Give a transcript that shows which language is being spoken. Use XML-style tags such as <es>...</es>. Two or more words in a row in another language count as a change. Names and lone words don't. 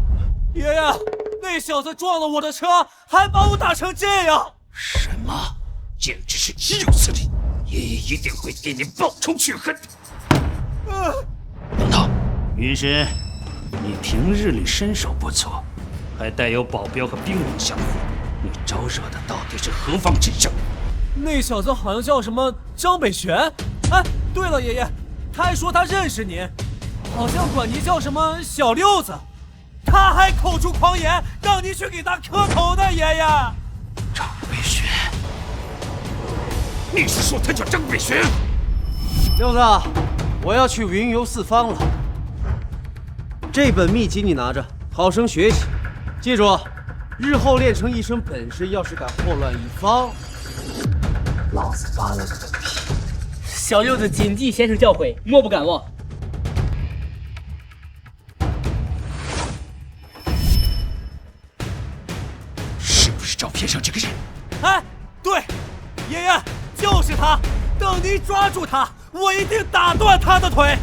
<zh>爺爺，那小子撞了我的車，還把我打成這樣。什麼？簡直是豈有此理！爺爺一定會給你報仇雪恨。王道，雲深，你平日裡身手不錯，還帶有保鏢和兵王相護，你招惹的到底是何方神聖？那小子好像叫什麼張北玄。哎，對了，爺爺，他還說他認識您，好像管您叫什麼小六子，他還口出狂言，讓您去給他磕頭呢，爺爺。張北玄。你是說他叫張北玄？六子，我要去雲遊四方了。這本秘籍你拿着，好生學習。記住，日後練成一身本事，要是敢禍亂一方，老子扒了個屁！小六子謹記先生教誨，莫不敢忘。是不是照片上這個人？哎，對，爺爺。就是他！等您抓住他，我一定打斷他的腿。</zh>